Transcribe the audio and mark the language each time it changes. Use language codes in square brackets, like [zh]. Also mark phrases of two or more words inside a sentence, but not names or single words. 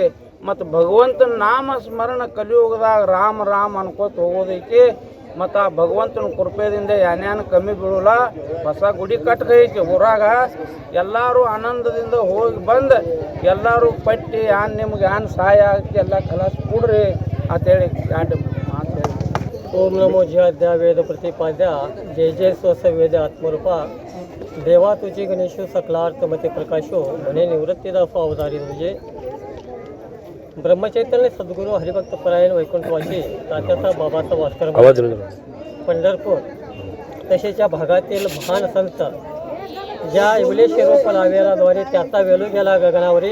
[kn] ಮತ್ತು ಭಗವಂತನ ನಾಮ ಸ್ಮರಣ ಕಲಿಯುಗದಾಗ ರಾಮ ಅನ್ಕೋತ ಹೋಗೋದೈತಿ. ಮತ್ತು ಆ ಭಗವಂತನ ಕೃಪೆಯಿಂದ ಏನೇನು ಕಮ್ಮಿ ಬೀಳಲ್ಲ. ಹೊಸ ಗುಡಿ ಕಟ್ಕೈತಿ ಊರಾಗ. ಎಲ್ಲರೂ ಆನಂದದಿಂದ ಹೋಗಿ ಬಂದು ಎಲ್ಲರೂ ಪಟ್ಟಿ ನಿಮ್ಗೆ ಸಹಾಯ ಆಗ್ತಿ ಎಲ್ಲ ಕಲಾಸ ಕೊಡ್ರಿ ಅಂತೇಳಿ ಮಾತು ಹೇಳಿ. [mr] ओम नमो ज्याद्या वेद प्रतिपाद्या जय जय स्वस वेद आत्मरूपा देवा तुझे गणेशो सकलार्थ मते प्रकाशो म्हणे निवृत्तीदासो अवतारी तुझे ब्रह्मचैतन्य सद्गुरू हरिभक्त परायण वैकुंठवासी तात्याचा बाबाचा वास्कर पंढरपूर तसेच या भागातील महान संत ज्या इवलेशी रोप लावेलाद्वारे त्याचा वेलू गेला गगनावरी.